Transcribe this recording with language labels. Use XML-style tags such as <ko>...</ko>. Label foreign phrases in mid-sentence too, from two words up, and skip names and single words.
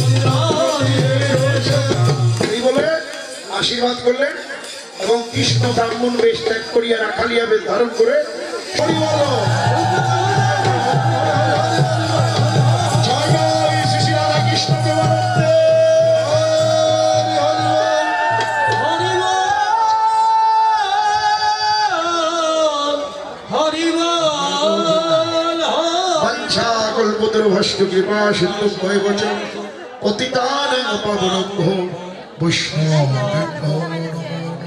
<bn>এই বলে আশীর্বাদ করলেন এবং কৃষ্ণ ব্রাহ্মণ বেশ ত্যাগ করিয়া রাখালিয়া বেশ ধারণ করে হরি বল। জয় জয় শ্রী শ্রী রাধা কৃষ্ণ প্রেমানন্দে।</bn> <sa>কল্পতরুভ্যশ্চ কৃপা সিন্ধুভ্যেব চ পতিতানাং পাবনেভ্যো বৈষ্ণবেভ্যো নমঃ।</sa>